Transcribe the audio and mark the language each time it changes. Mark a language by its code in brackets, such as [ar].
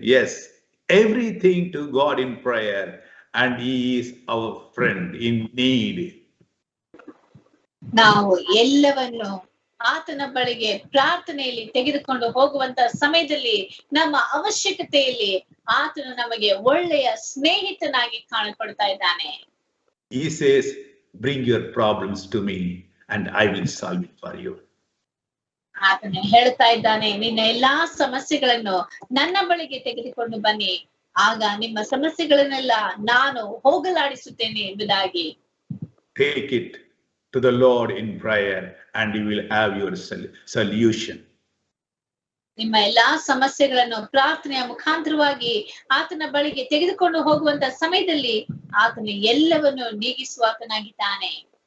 [en] Yes, everything to God in prayer, and He is our friend in need. [kn] ನಾವು ಎಲ್ಲವನ್ನು ಆತನ ಬಳಿಗೆ ಪ್ರಾರ್ಥನೆಯಲ್ಲಿ ತೆಗೆದುಕೊಂಡು ಹೋಗುವಂತ ಸಮಯದಲ್ಲಿ, ನಮ್ಮ ಅವಶ್ಯಕತೆಯಲ್ಲಿ ಆತನು ನಮಗೆ ಒಳ್ಳೆಯ ಸ್ನೇಹಿತನಾಗಿ ಕಾಣಲ್ಪಡ್ತಾ ಇದ್ದಾನೆ. [en] He says, "Bring your problems to me and I will solve it for you." [kn] ಆತನು ಹೇಳ್ತಾ ಇದ್ದಾನೆ, ನಿನ್ನ ಎಲ್ಲಾ ಸಮಸ್ಯೆಗಳನ್ನು ನನ್ನ ಬಳಿಗೆ ತೆಗೆದುಕೊಂಡು ಬನ್ನಿ, ಆಗ ನಿಮ್ಮ ಸಮಸ್ಯೆಗಳನ್ನೆಲ್ಲ ನಾನು ಹೋಗಲಾಡಿಸುತ್ತೇನೆ ಎಂಬುದಾಗಿ. [en] Take it to the Lord in prayer and you will have your solution. [kn] ನಿಮ್ಮ ಎಲ್ಲಾ ಸಮಸ್ಯೆಗಳನ್ನು ಪ್ರಾರ್ಥನೆಯ ಮುಖಾಂತರವಾಗಿ ಆತನ ಬಳಿಗೆ ತೆಗೆದುಕೊಂಡು ಹೋಗುವಂತ ಸಮಯದಲ್ಲಿ ಆತನು ಎಲ್ಲವನ್ನು ನೀಗಿಸುವಾತನಾಗಿದ್ದಾನೆ.